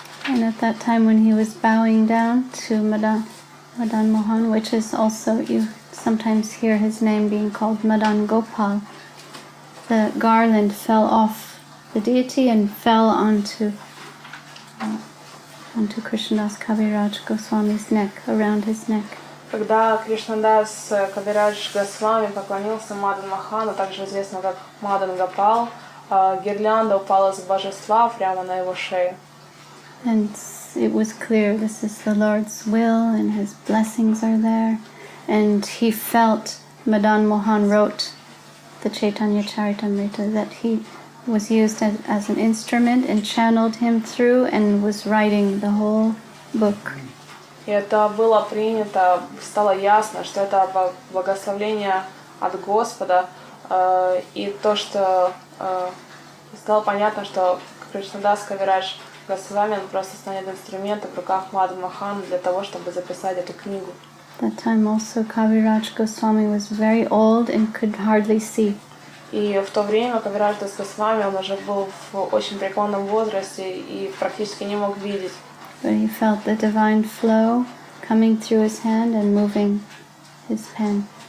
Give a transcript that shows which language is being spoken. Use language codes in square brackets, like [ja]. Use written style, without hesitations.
[en] And at that time when he was bowing down to Madan Mohan, which is also, you sometimes hear his name being called Madan Gopal, the garland fell off the deity and fell onto Krishnadas Kaviraj Goswami's neck, around his neck. [ru] Когда Кришнадас Кавирадж Госвами поклонился Мадан Махану, также известно как Мадан Гопал, гирлянда упала с божества прямо на его шею. [en] And it was clear this is the Lord's will and his blessings are there. And he felt, Madan Mohan wrote the Chaitanya Charitamrita, that he was used as an instrument and channeled him through and was writing the whole book. [ru] И это было принято, стало ясно, что это благословение от Господа, и то, что стало понятно, что Кришнадас Кавирадж Госвами просто станет инструментом в руках Мадан Махана для того, чтобы записать эту книгу. [en] That time also Kaviraj Goswami was very old and could hardly see. [ru] И в то время Кавирадж Дас Госвами, он уже был в очень преклонном возрасте и практически не мог видеть. [en] But he felt the divine flow coming through his hand and moving his pen.